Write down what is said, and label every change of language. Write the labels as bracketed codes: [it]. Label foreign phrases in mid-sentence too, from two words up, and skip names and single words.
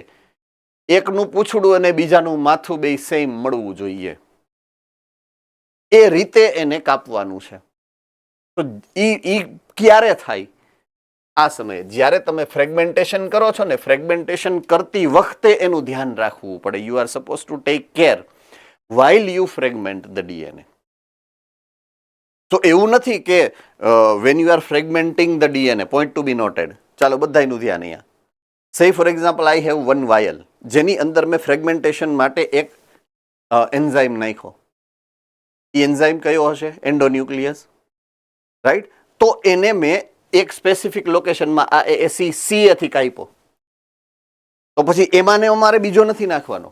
[gu] એકનું પૂંછડું અને બીજાનું માથું બે સેમ મળવું જોઈએ, એ રીતે એને કાપવાનું છે. તો ઈ ક્યારે થાય? આ સમયે જ્યારે તમે ફ્રેગમેન્ટેશન કરો છો ને, ફ્રેગમેન્ટેશન કરતી વખતે એનું ધ્યાન રાખવું પડે. [en] you are suppose to take care while you fragment the DNA. [gu] તો એવું નથી કે [en] when you are fragmenting the DNA, point to be noted. [gu] ચાલો બધાયનું ધ્યાન અહીંયા. [en] Say for example I have one vial, [gu] જેની અંદર મેં ફ્રેગમેન્ટેશન માટે એક એન્ઝાઇમ નાખ્યો. એ એન્ઝાઇમ કયો હશે? એન્ડોન્યુક્લિયસ, રાઈટ? તો એને મેં એક સ્પેસિફિક લોકેશનમાં આ એસી થી કાપ્યો, તો પછી એમાં ને અમારે બીજો નથી નાખવાનો.